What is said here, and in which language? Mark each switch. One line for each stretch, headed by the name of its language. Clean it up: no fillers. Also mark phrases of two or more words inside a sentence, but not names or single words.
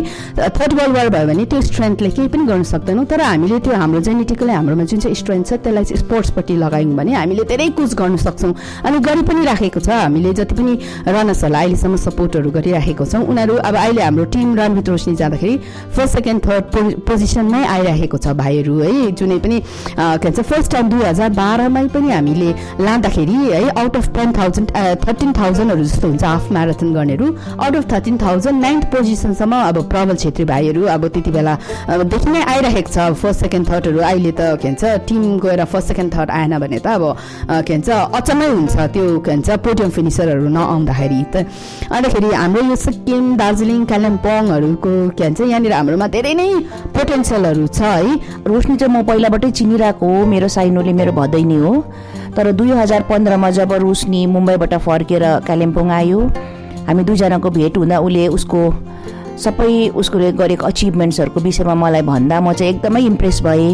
Nepali: 3rd
English: world war
Nepali: भयो भने त्यो स्ट्रेन्थले केही पनि गर्न सक्दैनौँ, तर हामीले त्यो हाम्रो जेनेटिकली हाम्रोमा जुन चाहिँ स्ट्रेन्थ छ त्यसलाई चाहिँ स्पोर्ट्सपट्टि लगायौँ भने हामीले धेरै कुछ गर्न सक्छौँ, अनि गरि पनि राखेको छ। हामीले जति पनि रनर्सहरूलाई अहिलेसम्म सपोर्टहरू गरिराखेको छौँ, उनीहरू अब अहिले हाम्रो टिम रन विथ रोशनी जाँदाखेरि 1st, 2nd, 3rd पोजिसनमै आइरहेको छ भाइहरू है। जुनै पनि के भन्छ
English: first time
Nepali: 2012मै पनि हामीले लाँदाखेरि है
English: out of
Nepali: 13,000हरू जस्तो हुन्छ
English: half marathon
Nepali: गर्नेहरू,
English: out of
Nepali: 13,000 9th पोजिसनसम्म अब प्रबल छेत्री भाइहरू अब त्यति बेलादेखि नै आइरहेको छ। 1st, 2nd, 3rd अहिले त के भन्छ टिम गएर 1st, 2nd, 3rd आएन भने त अब के भन्छ अचम्मै हुन्छ, त्यो के भन्छ पोडियम फिनिसरहरू नआउँदाखेरि त। अन्तखेरि हाम्रो यो सिक्किम, दार्जिलिङ, कालिम्पोङहरूको के भन्छ यहाँनिर हाम्रोमा धेरै नै पोटेन्सियलहरू छ है। रोशनी चाहिँ म पहिलाबाटै चिनिरहेको हो, मेरो साइनोले मेरो भदैनी हो, तर 2015मा जब रोशनी मुम्बईबाट फर्केर कालिम्पोङ आयो, हामी 2जनाको भेट हुँदा उसले सबै उसले गरेको अचिभमेन्ट्सहरूको विषयमा मलाई भन्दा म चाहिँ एकदमै इम्प्रेस भएँ।